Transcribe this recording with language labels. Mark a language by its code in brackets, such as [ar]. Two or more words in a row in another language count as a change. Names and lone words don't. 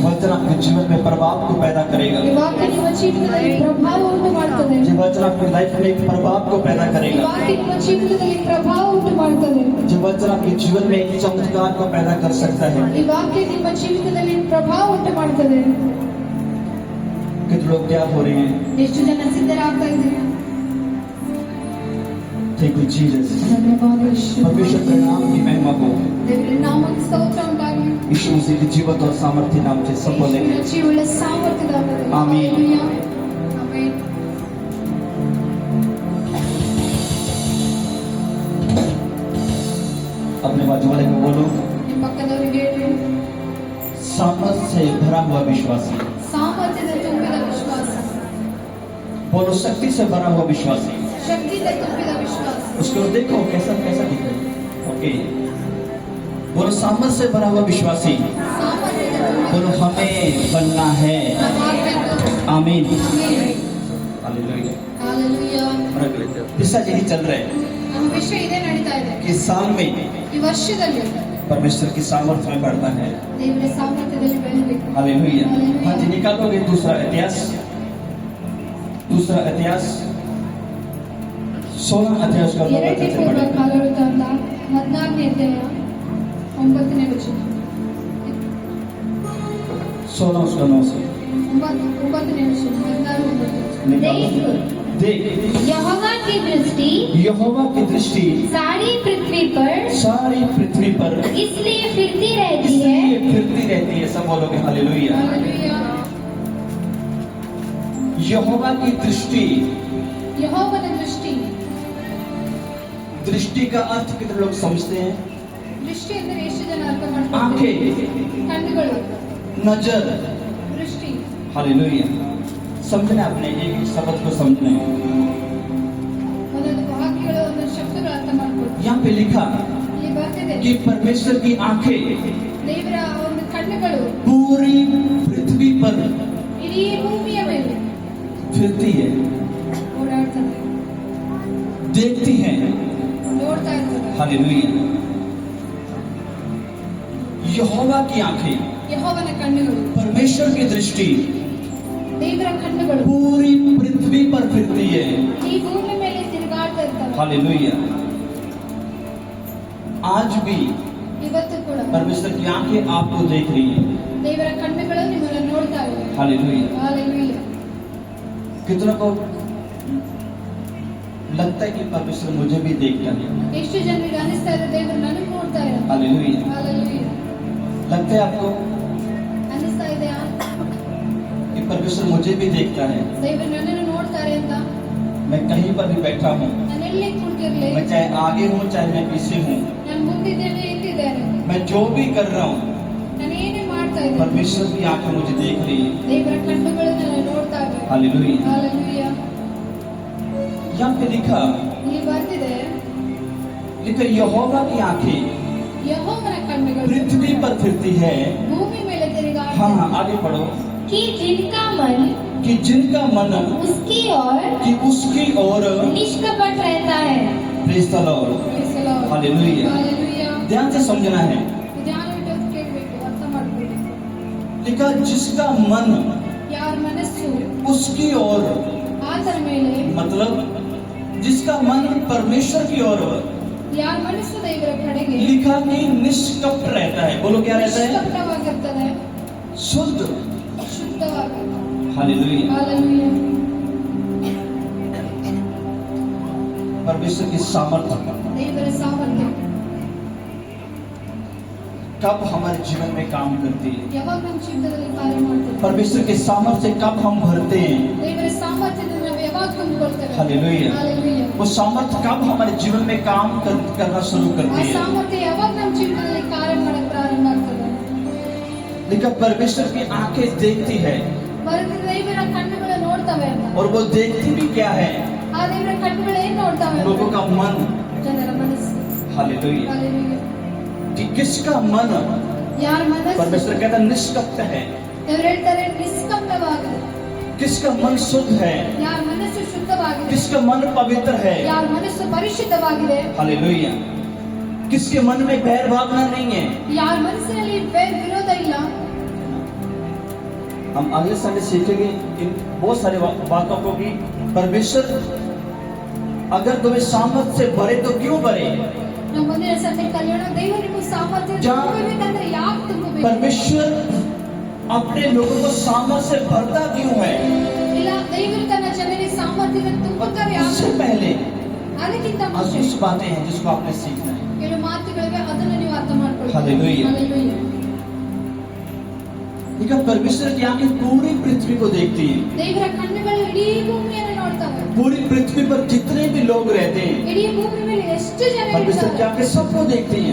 [hi] वचन आपके जीवन में प्रभाव को पैदा करेगा। [kn] ಈ ವಾಕ್ಯ ನಿಮ್ಮ ಜೀವಿತದಲ್ಲಿ ಪ್ರಭಾವ ಉಂಟು ಮಾಡುತ್ತದೆ। [hi] ये वचन आपकी लाइफ में एक प्रभाव को पैदा [kn] ಈ [hi] करेगा। [kn] ವಾಕ್ಯ ನಿಮ್ಮ ಜೀವಿತದಲ್ಲಿ ಪ್ರಭಾವ ಉಂಟು ಮಾಡುತ್ತದೆ। [hi] ये वचन आपके जीवन में एक चमत्कार को पैदा कर सकता है। [kn] ಈ ವಾಕ್ಯ ನಿಮ್ಮ ಜೀವಿತದಲ್ಲಿ ಪ್ರಭಾವ ಉಂಟು ಮಾಡುತ್ತದೆ। [hi] कितने लोग क्या हो रहे हैं? [kn] ಎಷ್ಟು ಜನ ಸಿದ್ಧರಾಗ್ತಾ ಇದ್ದೀರಾ? [en] Thank you Jesus। [kn] ಧನ್ಯವಾದ ಯೇಸು। [hi] परमेश्वर के नाम की महिमा हो। [kn] ದೇವರ ನಾಮಕ್ಕೆ ಸ್ತೋತ್ರ ಉಂಟಾಗಲಿ। [hi] यीशु मसीह के जीवित और सामर्थ्य नाम से सब बोलेंगे [kn] ಯೇಸುವಿನ ಜೀವವುಳ್ಳ ಸಾಮರ್ಥ್ಯದ ನಾಮದಲ್ಲಿ ಆಮೆನ್। ಹಲ್ಲೆಲೂಯಾ। ಆಮೆನ್। [hi] अपने बाजू वाले को बोलो, [kn] ನಿಮ್ಮ ಪಕ್ಕದವರಿಗೆ ಹೇಳಿ, [hi] सामर्थ्य से भरा हुआ विश्वासी। [kn] ಸಾಮರ್ಥ್ಯದ ತುಂಬಿದ ವಿಶ್ವಾಸ, [hi] बोलो शक्ति से भरा हुआ विश्वासी। [kn] ಶಕ್ತಿಯಿಂದ ತುಂಬಿದ ವಿಶ್ವಾಸ। [hi] उसको देखो कैसा कैसा दिख रहा है। ओके, बोलो सामर्थ्य से भरा हुआ विश्वासी। [kn] ಸಾಮರ್ಥ್ಯದ ತುಂಬಿದ [hi] बोलो हमें बनना है। [kn] ವಿಶ್ವಾಸ। [hi] आमीन। [kn] ಆಮೆನ್। [hi] हालेलुया। [kn] ಹಲ್ಲೆಲೂಯಾ। [hi] पिछला यही चल रहा है [kn] ನಮ್ಮ ವಿಷಯ ಇದೇ ನಡೀತಾ ಇದೆ। [hi] कि साल में [kn] ಈ ವರ್ಷದಲ್ಲಿ [hi] परमेश्वर की सामर्थ्य में बढ़ता है। [kn] ದೇವರ ಸಾಮರ್ಥ್ಯದಲ್ಲಿ ಬೆಳೆಯಬೇಕು। [hi] हालेलुया। हाँ जी, निकालोगे दूसरा इतिहास, दूसरा इतिहास 16 अध्याय उसका 9 [kn] ಎರಡನೇ [hi] वचन से [kn] ಪೂರ್ವ [hi] पढ़ेंगे। [kn] ಕಾಲವೃತ್ತಾಂತ 14ನೇ ಅಧ್ಯಾಯ 9ನೇ ವಚನ। [hi] 16 उसका 9 से [kn] 9ನೇ ವಚನ 16 [hi] निकालो। देख, यहोवा की दृष्टि यहोवा की दृष्टि सारी पृथ्वी पर सारी पृथ्वी पर इसलिए फिरती रहती है इसलिए फिरती रहती है। सब बोलोगे हालेलुया। [kn] ಹಲ್ಲೆಲೂಯಾ। [hi] यहोवा की दृष्टि, [kn] ಯೆಹೋವನ ದೃಷ್ಟಿ। [hi] दृष्टि का अर्थ कितने लोग समझते हैं? [kn] ದೃಷ್ಟಿ ಅಂದರೆ ಎಷ್ಟು ಜನ ಅರ್ಥ ಮಾಡ್ತಾರೆ? [hi] आंखें, [kn] ಕಣ್ಣುಗಳು, [hi] नजर। [kn] ದೃಷ್ಟಿ। [hi] हालेलुया। समझना, अपने एक शब्द को समझना है। [kn] ಒಂದೊಂದು ವಾಕ್ಯಗಳು ಒಂದೊಂದು ಶಬ್ದಗಳು ಅರ್ಥ ಮಾಡ್ಕೊಳ್ಳಿ। [hi] यहाँ पे लिखा [kn] ಇಲ್ಲಿ ಬರ್ತಿದೆ [hi] कि परमेश्वर की आंखें [kn] ದೇವರ ಒಂದು ಕಣ್ಣುಗಳು [hi] पूरी पृथ्वी पर [kn] ಇಡೀ ಭೂಮಿಯ ಮೇಲೆ [hi] फिरती है, [kn] ಓಡಾಡ್ತದೆ, [hi] देखती है। [kn] ನೋಡ್ತಾ ಇರ್ತದೆ। [hi] हालेलुया। यहोवा की आंखें, [kn] ಯೆಹೋವನ ಕಣ್ಣುಗಳು, [hi] परमेश्वर की दृष्टि [kn] ದೇವರ ಕಣ್ಣುಗಳು [hi] पूरी पृथ्वी पर फिरती है। [kn] ಈ ಭೂಮಿ ಮೇಲೆ ತಿರುಗಾಡ್ತಾ ಇರ್ತವೆ। [hi] हालेलुया। आज भी [kn] ಇವತ್ತು ಕೂಡ [hi] परमेश्वर की आंखें आपको देख रही है। [kn] ದೇವರ ಕಣ್ಣುಗಳು ನಿಮ್ಮನ್ನು ನೋಡ್ತಾ ಇವೆ। [hi] हालेलुया। [kn] ಹಲ್ಲೆಲೂಯಾ। [hi] कितनों को लगता है कि परमेश्वर मुझे भी देखता है? [kn] ಎಷ್ಟು ಜನರಿಗೆ ಅನಿಸ್ತಾ ಇದೆ ದೇವರು ನನಗೆ ನೋಡ್ತಾ ಇದ್ದಾರೆ? [hi] हालेलुया। [kn] ಹಲ್ಲೆಲೂಯಾ। [hi] लगता है आपको [kn] ಅನಿಸ್ತಾ ಇದೆಯಾ [hi] कि परमेश्वर मुझे भी देखता है? [kn] ದೇವರು ನನ್ನನ್ನು ನೋಡ್ತಾರೆ ಅಂತ? [hi] मैं कहीं पर भी बैठा हूँ, [kn] ನಾನು ಎಲ್ಲಿ ಕೂತಿರ್ಲಿ, [hi] मैं चाहे आगे हूँ चाहे मैं पीछे हूँ, [kn] ನಾನು ಮುಂದಿದ್ದೇನೆ ಹಿಂದಿದ್ದೇನೆ, [hi] मैं जो भी कर रहा हूँ, [kn] ನಾನು ಏನೇ ಮಾಡ್ತಾ ಇದ್ದೇನೆ, [hi] परमेश्वर की आंखें मुझे देख रही है। [kn] ದೇವರ ಕಣ್ಣುಗಳು ನನ್ನ ನೋಡ್ತಾ ಇವೆ। [hi] हालेलुया। [kn] ಹಲ್ಲೆಲೂಯಾ। [hi] यहाँ पे लिखा [kn] ಇಲ್ಲಿ ಬರ್ತಿದೆ [hi] यहोवा की आंखें [kn] ಯೆಹೋವನ ಕಣ್ಣುಗಳು [hi] पृथ्वी पर फिरती है। [kn] ಭೂಮಿ ಮೇಲೆ ತಿರುಗಾಡ್ತಾ [hi] हाँ [kn] ಇವೆ। [hi] हाँ, आगे पढ़ो। कि जिनका मन कि जिनका मन उसकी ओर कि उसकी ओर निष्कपट रहता है। [en] Praise the Lord. Praise the Lord. [hi] हालेलुया। [kn] ಹಲ್ಲೆಲೂಯಾ. [hi] ध्यान से समझना है। [kn] ಧ್ಯಾನವಿಟ್ಟು ಕೇಳಬೇಕು, ಅರ್ಥ ಮಾಡ್ಕೊಬೇಕು। [hi] लिखा जिसका मन [kn] ಯಾರ ಮನಸ್ಸು [hi] उसकी ओर, [kn] ಆತನ ಮೇಲೆ, [hi] मतलब जिसका मन परमेश्वर की ओर, [kn] ಯಾರ ಮನಸ್ಸು ದೇವರ ಕಡೆಗೆ [hi] लिखा कि निष्कपट रहता है। बोलो क्या रहता है? [kn] ನಿಷ್ಕಪಟವಾಗಿರ್ತದೆ, [hi] शुद्ध। [kn] ಶುದ್ಧವಾಗಿರ್ತದೆ। [hi] हालेलुया। [kn] ಹಲ್ಲೆಲೂಯಾ। [hi] परमेश्वर की सामर्थ्य [kn] ದೇವರ ಸಾಮರ್ಥ್ಯ [hi] कब हमारे जीवन में काम करती है? [kn] ಯಾವಾಗ ನಮ್ಮ ಜೀವಿತದಲ್ಲಿ ಕಾರ್ಯ ಮಾಡ್ತದೆ? [hi] परमेश्वर के सामर्थ्य से कब हम भरते हैं? [kn] ದೇವರ ಸಾಮರ್ಥ್ಯದಿಂದ ನಾವು ಯಾವಾಗ ತುಂಬಿಕೊಳ್ತೇವೆ? [hi] हालेलुया। [kn] ಹಲ್ಲೆಲೂಯಾ। [hi] वो सामर्थ्य कब हमारे जीवन में काम करना शुरू [kn] ಆ [hi] करती है? [kn] ಸಾಮರ್ಥ್ಯ ಯಾವಾಗ ನಮ್ಮ ಜೀವಿತದಲ್ಲಿ ಕಾರ್ಯ ಮಾಡಕ್ಕೆ ಪ್ರಾರಂಭ ಆಗ್ತದೆ? [hi] लेकिन परमेश्वर की आंखें देखती है, [kn] ಬರೆದ ದೇವರ ಕಣ್ಣುಗಳು ನೋಡ್ತವೆ ಅಂತ। [hi] और वो देखती भी क्या है? [kn] ಆ ದೇವರ ಕಣ್ಣುಗಳು ಏನ್ ನೋಡ್ತವೆ ಅಂತ? [hi] लोगों का मन। [kn] ಜನರ ಮನಸ್ಸು। [hi] हालेलुया। [kn] ಹಲ್ಲೆಲೂಯಾ। [hi] कि किसका मन, [kn] ಯಾರ ಮನಸ್ಸು, [hi] परमेश्वर कहता निष्कपट है, [kn] ದೇವರು ಹೇಳ್ತಾರೆ ನಿಷ್ಕಪಟವಾಗಿದೆ, [hi] किसका मन शुद्ध है, [kn] ಯಾರ ಮನಸ್ಸು ಶುದ್ಧವಾಗಿದೆ, [hi] किसका मन पवित्र है। [kn] ಯಾರ ಮನಸ್ಸು ಪರಿಶುದ್ಧವಾಗಿದೆ, [hi] हालेलुया। किसके मन में बैर भावना नहीं है, [kn] ಯಾರ ಮನಸ್ಸಿನಲ್ಲಿ ವಿರೋಧ ಇಲ್ಲ, [hi] हम अगले संडे सीखेंगे इन बहुत सारे बातों को कि परमेश्वर अगर तुम्हें सामर्थ से भरे तो क्यों भरे। [kn] ನಾವು ಮುಂದಿನ ಸಂಡೆ ಕಲಿಯೋಣ ದೇವರು ನಿಮಗೆ ಸಾಮರ್ಥ್ಯ ತುಂಬಬೇಕಂದ್ರೆ ಯಾಕೆ ತುಂಬಬೇಕು [hi] परमेश्वर अपने लोगों को सामर्थ से भरता क्यों है। [kn] ಇಲ್ಲ ದೇವರು ತನ್ನ ಜನರಿಗೆ ಸಾಮರ್ಥ್ಯವನ್ನು ತುಂಬುತ್ತಾರೆ [hi] उससे [kn] ಯಾಕೆ [hi] पहले [kn] ಅದಕ್ಕಿಂತ [hi] आज [kn] ಮುಂಚೆ [hi] कुछ बातें हैं जिसको आपने सीखना है। [kn] ಕೆಲವು ಮಾತುಗಳಿವೆ ಅದನ್ನು ನೀವು ಅರ್ಥ ಮಾಡ್ಕೊಳ್ಳಿ [hi] हालेलुया। हालेलुया। देखा परमेश्वर की आंखें पूरी पृथ्वी को देखती है। [kn] ದೇವರ ಕಣ್ಣುಗಳು ಇಡೀ ಭೂಮಿಯನ್ನು ನೋಡ್ತವೆ [hi] पूरी पृथ्वी पर जितने भी लोग रहते हैं [kn] ಇಡೀ ಭೂಮಿ ಮೇಲೆ ಎಷ್ಟು ಜನ [hi] परमेश्वर की [kn] ಇದ್ದಾರೆ [hi] आंखें सबको देखती हैं।